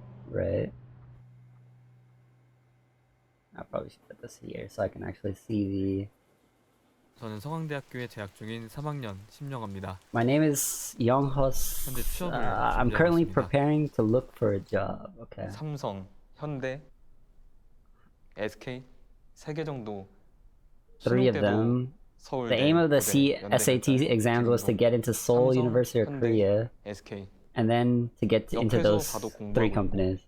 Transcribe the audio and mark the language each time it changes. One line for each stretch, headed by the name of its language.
English: Right. I probably should put this here so I can actually see the...
Korean: 저는 성황대학교에 재학 중인 3학년 심영아입니다.
English: My name is Younghos. I'm currently preparing to look for a job. Okay.
Korean: 삼성, 현대, SK, 3개 정도.
English: Three of them. The aim of the SAT exams was to get into Seoul University of Korea, and then to get into those three companies.